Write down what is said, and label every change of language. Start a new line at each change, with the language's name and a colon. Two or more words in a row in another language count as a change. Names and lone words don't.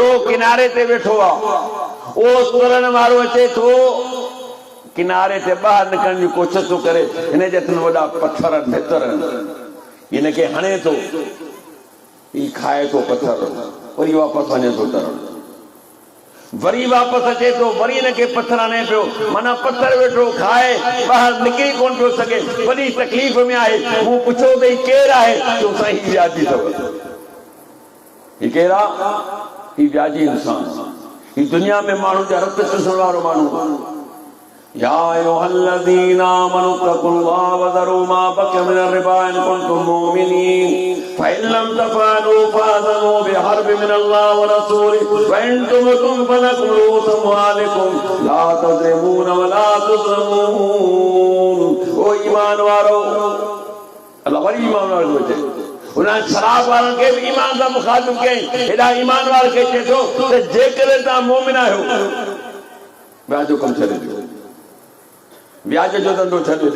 Sindhi: किनारे ते वेठो आहे उहो तरण वारो अचे थो किनारे ते ॿाहिरि निकिरण जी कोशिशि थो करे हिन जे हथ में वॾा पत्थर भितर हिनखे हणे थो ही खाए थो पत्थर वरी वापसि वञे थो तरण वरी वापसि अचे थो वरी हिनखे पत्थर हणे पियो माना पत्थर वेठो खाए ॿाहिरि निकिरी कोन पियो सघे वॾी तकलीफ़ में आहे मूं पुछियो त ही केरु आहे चयो साईं ही व्याजी अथव ही केरु आहे ही व्याजी इंसान ही दुनिया में माण्हू जा रत चुसण वारो माण्हू
Arabic: يا أيها الذين آمنوا اتقوا الله وذروا ما بقي من الربا إن كنتم مؤمنين فإن لم تفعلوا فأذنوا بحرب من الله ورسوله وإن تبتم فلكم رءوس أموالكم لا تظلمون ولا تظلمون.
Sindhi: ओ ईमान वारो, अल्लाह वरी ईमान वारो चए उन्हें शराब वारनि खे बि ईमान सां मुखातिब कयईं। हेॾा ईमान वारनि खे चए थो त जेकॾहिं तव्हां मोमिन आहियो व्याज जो कमु छॾे ॾियो, व्याज जो धंधो छॾे ॾियो।